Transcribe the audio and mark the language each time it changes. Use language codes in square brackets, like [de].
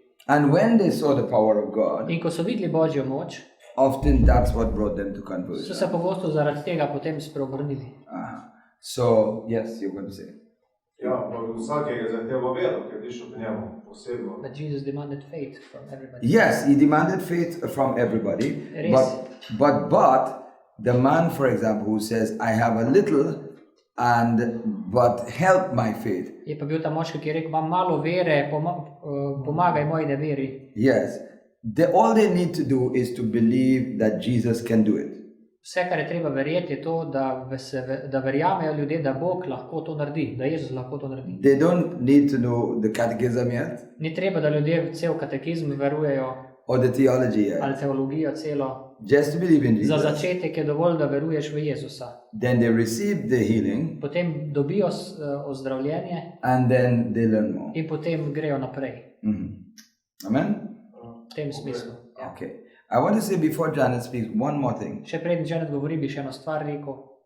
[en] And when they saw the power of God, [sl] In ko so videli Božjo moč, [en] often that's what brought them to [sl] so [en] conversion. [sl] se pogosto zaradi tega potem spreobrnili. [en] So, yes, you're going to say. [sl] Ja, pa vsak je zahteval vero, ker je šel k njemu posebno. [en] But Jesus demanded faith from everybody. Yes, he demanded faith from everybody. It But, is. but the man, for example, who says, I have a little but help my faith. [sl] Je pa bil ta moški, ki je rekel, imam malo vere, pomagaj moji neveri. [en] Yes. All they need to do is to believe that Jesus can do it. [sl] Vse, kar je treba verjeti, je to, da verjamejo ljudje, da Bog lahko to naredi, da Jezus lahko to naredi. [en] They don't need to know the catechism yet, [sl] Ni treba, da ljudje cel katekizm verujejo [en] or the theology yet. [sl] ali teologijo celo. [en] Just to believe in [sl] Za [en] Jesus. [sl] začetek je dovolj, da veruješ v Jezusa. [en] Then they receive the healing, [sl] Potem dobijo ozdravljenje [en] and then they learn more. [sl] in potem grejo naprej. [en] Amen? [sl] V tem smislu. Ja. [en] Okay. I want to say before Janet speaks one more thing. [sl] Še preden Janet govori, bi še eno stvar rekel.